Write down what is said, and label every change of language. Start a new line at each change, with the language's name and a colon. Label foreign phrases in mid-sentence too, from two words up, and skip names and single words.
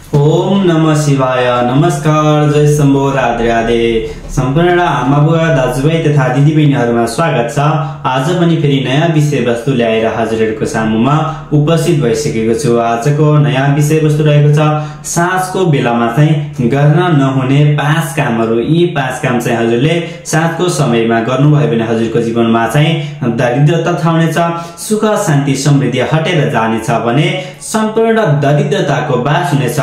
Sanskrit: ओम नमः शिवाय।
Nepali: नमस्कार, जय शम्भो, राधे राधे। सम्पूर्ण आमा बुवा दाजुभाइ तथा दिदीबहिनीहरुमा स्वागत छ। आज पनि फेरि नयाँ विषयवस्तु ल्याएर हजुरहरुको सामुमा उपस्थित भइसकेको छु। आजको नयाँ विषयवस्तु रहेको छ साँझको बेलामा चाहिँ गर्न नहुने 5 कामहरु। यी 5 काम चाहिँ हजुरले साँझको समयमा गर्नुभयो भने हजुरको जीवनमा चाहिँ दरिद्रता छाउनेछ, सुख शान्ति समृद्धि हटेर जानेछ भने सम्पूर्ण दरिद्रताको बास हुनेछ।